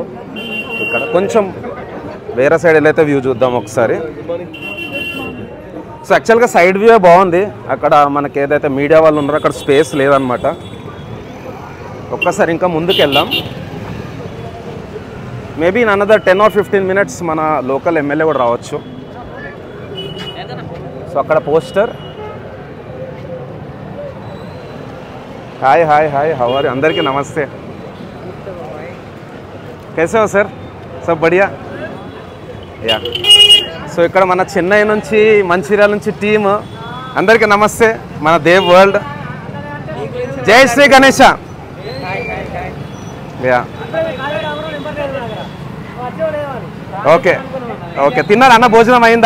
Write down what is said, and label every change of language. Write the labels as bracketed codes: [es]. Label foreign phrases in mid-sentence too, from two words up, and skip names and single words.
[te] ఇక్కడ కొంచెం వేరే సైడ్ వెళ్ళైతే వ్యూ చూద్దాం ఒకసారి. సో యాక్చువల్గా [en] side view [te] బాగుంది. అక్కడ మనకి ఏదైతే మీడియా వాళ్ళు ఉన్నారో అక్కడ స్పేస్ లేదనమాట. ఒక్కసారి ఇంకా ముందుకు వెళ్దాం. [en] maybe in another 10 or 15 minutes [te] మన లోకల్ ఎమ్మెల్యే కూడా రావచ్చు. సో అక్కడ పోస్టర్. [en] hi hi hi, how are you? [te] అందరికీ నమస్తే. [hi] कैसे हो सर? सब बढ़िया. [te] యా. సో ఇక్కడ మన చెన్నై నుంచి, మంచిర్యాల నుంచి టీమ్. అందరికీ నమస్తే. మన దేవ్ వరల్డ్. జై శ్రీ గణేష. యా, ఓకే ఓకే. తిన్నారా అన్న? భోజనం అయిందా?